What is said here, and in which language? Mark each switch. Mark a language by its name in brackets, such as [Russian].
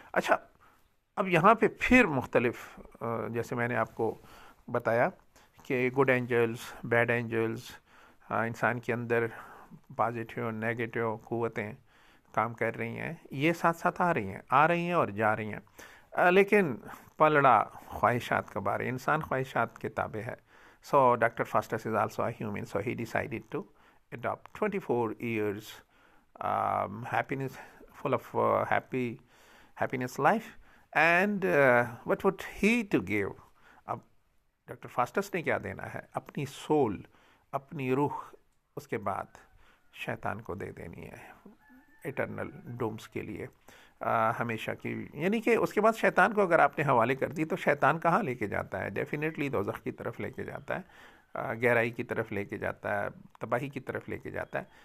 [Urdu] اچھا، اب یہاں پہ پھر مختلف جیسے میں نے آپ کو بتایا کہ [English] good angels, bad angels, [Urdu] انسان کے اندر پازیٹیو اور نیگیٹیو قوتیں کام کر رہی ہیں. یہ ساتھ ساتھ آ رہی ہیں اور جا رہی ہیں. لیکن پلڑا خواہشات کا بارے، انسان خواہشات کے تابع ہے. [English] So Dr. Faustus is also a human, so he decided to adopt 24 years happiness, full of happiness life. And what would he to give? [Urdu] اب ڈاکٹر فاسٹس نے کیا دینا ہے؟ اپنی سول، اپنی روح اس کے بعد شیطان کو دے دینی ہے ایٹرنل ڈومز کے لیے، ہمیشہ کی. یعنی کہ اس کے بعد شیطان کو اگر آپ نے حوالے کر دی تو شیطان کہاں لے کے جاتا ہے؟ ڈیفینیٹلی دوزخ کی طرف لے کے جاتا ہے، گہرائی کی طرف لے کے جاتا ہے، تباہی کی طرف لے کے جاتا ہے.